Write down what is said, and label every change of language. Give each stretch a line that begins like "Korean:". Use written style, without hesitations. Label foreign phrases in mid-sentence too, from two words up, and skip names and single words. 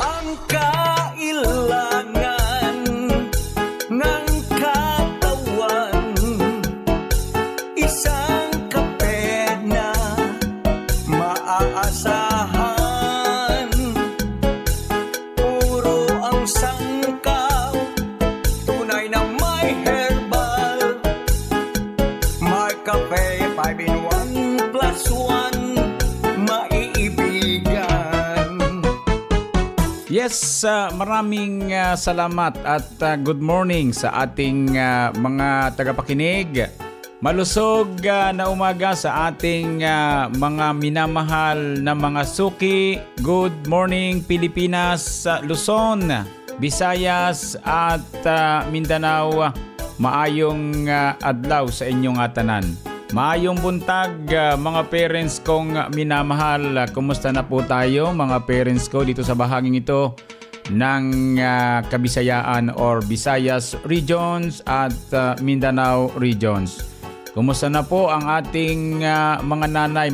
Filipino: Ang kailangan ng katawan, isang kape na maaasahan. Puro ang sangkap, tunay na may herbal.
English: McCafe 5-in-1 plus 1, maiibigan.
Filipino: Yes, maraming salamat at
English: good morning
Filipino: sa ating mga tagapakinig. Malusog na umaga sa ating mga minamahal na mga suki.
English: Good morning
Filipino: Pilipinas, Luzon, Visayas at Mindanao.
Cebuano: Maayong adlaw sa inyong tanan. Maayong buntag mga parents kong minamahal.
Filipino: Kumusta na po tayo mga parents ko dito sa bahaging ito ng Kabisayaan or Visayas Regions at Mindanao Regions. Kumusta na po ang ating mga nanay?